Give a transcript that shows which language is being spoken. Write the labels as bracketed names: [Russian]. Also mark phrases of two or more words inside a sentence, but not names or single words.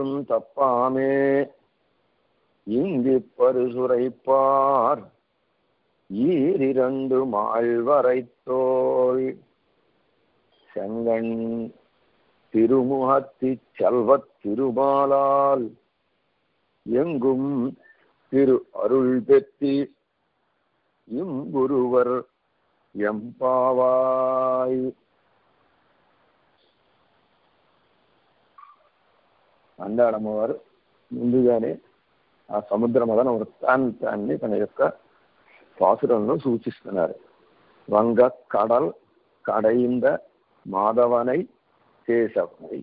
[Tamil] தப்பாமே இங்கு பரிசுரைப்பார் ஈரிரண்டு மாழ்வரைத்தோள் செங்கண் திருமுகத்தி செல்வத் திருமாலால் எங்கும் திரு அருள் பெற்றி இங்குருவர் எம்பாவாய். [Telugu] ఆండాళమ్మవారు ముందుగానే ఆ సముద్ర మదన వృత్తాంతాన్ని తన యొక్క పాసురంలో సూచిస్తున్నారు. [Tamil] வங்கக் கடல் கடைந்த மாதவனை கேசவனை.